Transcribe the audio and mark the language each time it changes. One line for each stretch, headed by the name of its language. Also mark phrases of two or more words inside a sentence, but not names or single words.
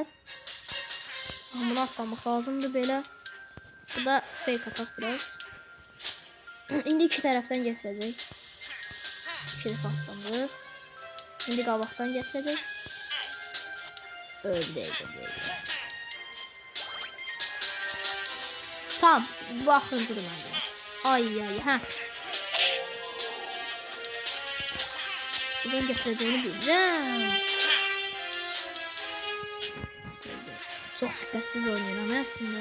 Azerbaijani: Bunu atlamaq lazımdır belə. Bu da fake atak biraz. İndi iki tərəfdən gətirəcək. İki dəfə atlandı. İndi qabaqdan gətirəcək. Öldü.
Turkish: Tamam. Bakın durun hadi. Ay ay ha. Buradan getireceğini bileceğim. Çok dikkatsiz oynuyor ama aslında.